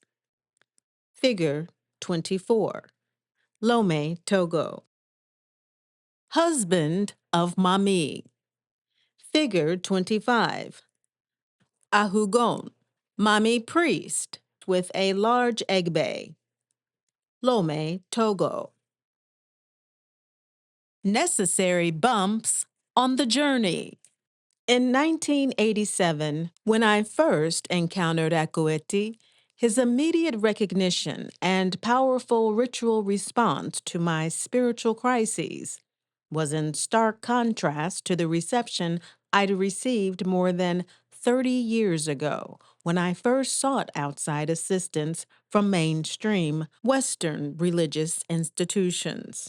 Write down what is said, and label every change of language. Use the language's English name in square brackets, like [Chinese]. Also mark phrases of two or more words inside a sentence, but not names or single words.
[English] Figure 24. Lome, Togo. Husband of Mami. Figure 25. Ahugon. Mami priest with a large egbe. Lome, Togo. Necessary bumps on the journey. In 1987, when I first encountered Akoeti, his immediate recognition and powerful ritual response to my spiritual crises was in stark contrast to the reception I'd received more than 30 years ago when I first sought outside assistance from mainstream Western religious institutions.